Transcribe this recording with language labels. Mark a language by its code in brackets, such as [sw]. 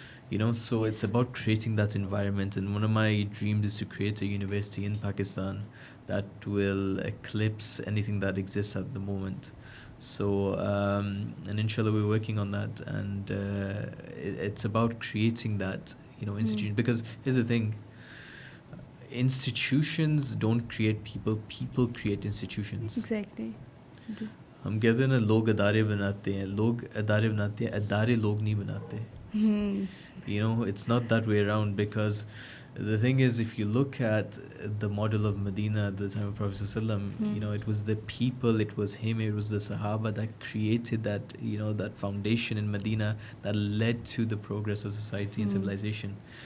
[en] You know, so it's about creating that environment. And one of my dreams is to create a university in Pakistan that will eclipse anything that exists at the moment. So, and inshallah, we're working on that. And it's about creating that, you know, institution. Because here's the thing, institutions don't create people, people create institutions. Exactly. [hi] हम कहते हैं ना लोग अदारे बनाते हैं, लोग अदारे बनाते हैं, अदारे लोग नहीं बनाते. You know, it's not that way around, because the thing is, if you look at the model of Medina at the time of Prophet ﷺ, you know, it was the people, it was him, it was the Sahaba that created that, you know, that foundation in Medina that led to the progress of society and civilization.